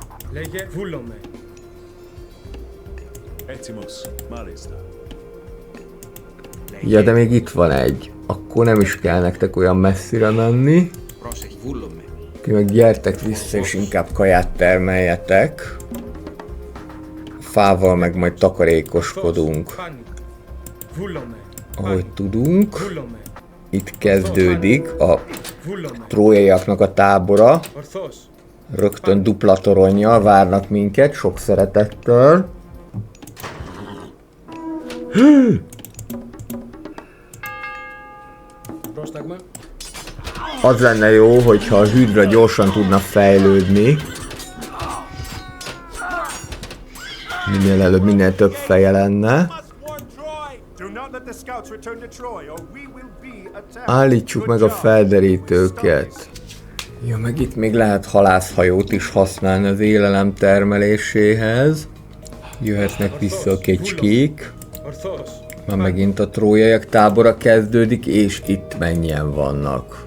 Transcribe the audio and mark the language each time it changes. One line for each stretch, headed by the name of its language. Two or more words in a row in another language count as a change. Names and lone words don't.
Greek: Λέγε βούλομαι. Έτοιμος, μάλιστα.
Hungarian: Ja, de még itt van egy. Akkor nem is kell nektek olyan messzire menni.
Greek: Πρόσεχε, βούλομαι.
Hungarian: Ti meg gyertek vissza és inkább kaját termeljetek. A fával meg majd takarékoskodunk,
Greek: Πάνι. Βούλομαι.
Hungarian: ahogy tudunk.
Greek: Βούλομαι.
Hungarian: Itt kezdődik a
Greek: Βούλομαι.
Hungarian: trójaiaknak a tábora.
Greek: Ορθός.
Hungarian: Rögtön dupla toronnyal várnak minket, sok szeretettel.
Greek: Πρόσταγμα.
Hungarian: Az lenne jó, hogyha a hüdra gyorsan tudna fejlődni. Minél előbb, minél több feje lenne.
English: Must warn Troy! Do not let the scouts return to Troy, or we will be attacked.
Hungarian: Állítsuk meg a felderítőket. Ja, meg itt még lehet halászhajót is használni az élelem termeléséhez. Jöhetnek vissza a kecskék.
Greek: Ορθός.
Hungarian: Már megint a trójaiak tábora kezdődik, és itt mennyien vannak.